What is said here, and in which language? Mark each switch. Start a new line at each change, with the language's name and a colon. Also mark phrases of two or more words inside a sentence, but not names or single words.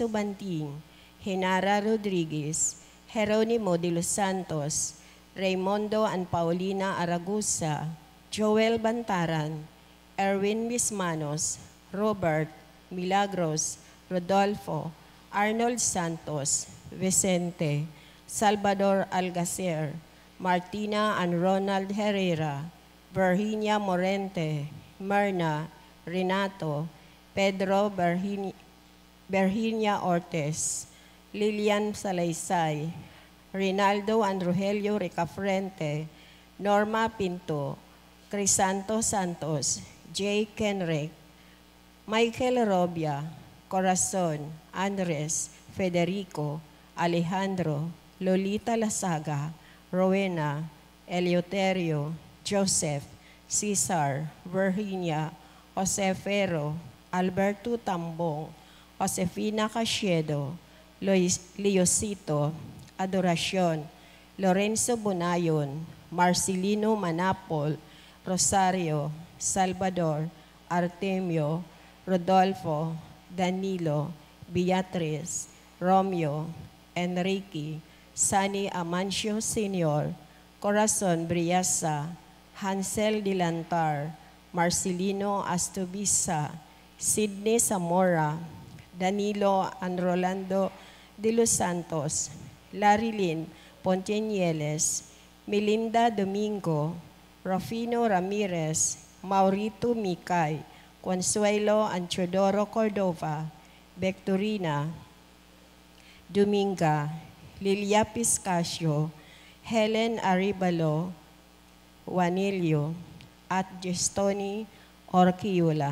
English: Banting, Henara Rodriguez, Jeronimo de los Santos, Raimundo and Paulina Aragusa, Joel Bantaran, Erwin Mismanos, Robert, Milagros, Rodolfo, Arnold Santos, Vicente, Salvador Algacer, Martina and Ronald Herrera, Virginia Morente, Myrna, Renato, Pedro Virginia Ortiz, Lilian Salaysay, Rinaldo and Rogelio Ricafrente, Norma Pinto, Crisanto Santos, Jay Kenrick, Michael Robia, Corazon, Andres, Federico, Alejandro, Lolita Lasaga, Rowena, Eleuterio, Joseph, Cesar, Virginia, Jose Ferro, Alberto Tambong, Josefina Casiedo, Leosito, Adoracion, Lorenzo Bonayon, Marcelino Manapol, Rosario, Salvador, Artemio, Rodolfo, Danilo, Beatriz, Romeo, Enrique, Sani Amancio Sr., Corazon Briasa, Hansel Dilantar, Marcelino Astubisa, Sidney Zamora, Danilo and Rolando de los Santos, Larilyn Pontianieles, Melinda Domingo, Rufino Ramirez, Maurito Mikay, Consuelo and Teodoro Cordova, Victorina Dominga, Lilia Piscasio, Helen Aribalo, Juanilio, at Gestoni Orquiola.